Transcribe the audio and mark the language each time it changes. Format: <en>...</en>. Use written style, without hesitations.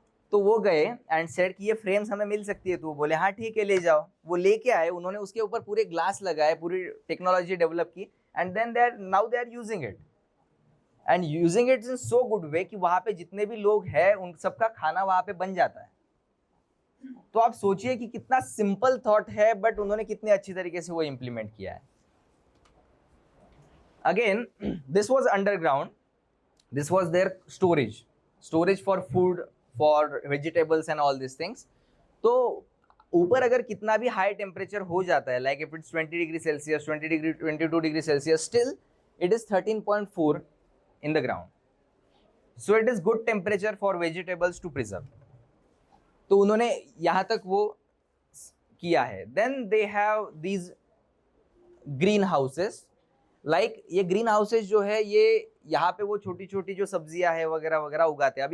<hi>तो वो गए एंड सेड कि ये फ्रेम्स हमें मिल सकती है, तो वो बोले हाँ ठीक है ले जाओ, वो लेके आए, उन्होंने उसके ऊपर पूरे ग्लास लगाए, पूरी टेक्नोलॉजी डेवलप की</hi> <en>and then they are now they are using it and using it in so good way</en> <hi>कि वहां पे जितने भी लोग हैं उन सबका खाना वहां पे बन जाता है। तो आप सोचिए कि कितना सिंपल थॉट है बट उन्होंने कितने अच्छी तरीके से वो इंप्लीमेंट किया है।</hi> <en>Again this was underground, this was their storage for food, for vegetables and all these things।</en> <hi>तो ऊपर अगर कितना भी हाई टेम्परेचर हो जाता है,</hi> <en>Like if it's 20 degree celsius 22 degree celsius, still it is 13.4 in the ground, so it is good temperature for vegetables to preserve.</en> <hi>तो उन्होंने यहाँ तक वो किया है।</hi> <en>then they have these green houses,</en> <hi>like ये ग्रीन हाउसेस जो है ये यहाँ पे वो छोटी छोटी जो सब्जियां है वगैरह वगैरह उगाते हैं।</hi>